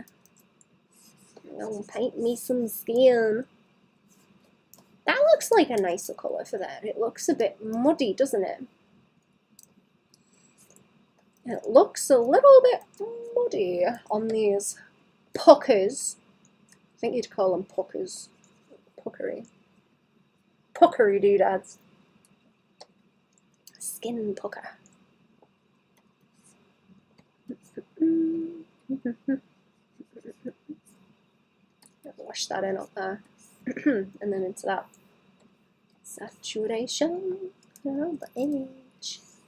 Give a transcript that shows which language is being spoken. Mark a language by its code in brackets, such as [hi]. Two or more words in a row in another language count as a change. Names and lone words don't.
[en] I'll paint me some skin. That looks like a nicer colour for that. It looks a bit muddy, doesn't it? It looks a little bit muddy on these puckers. I think you'd call them puckers. Puckery. Puckery doodads. Skin pucker. Wash that in up there. And then into that saturation of the image.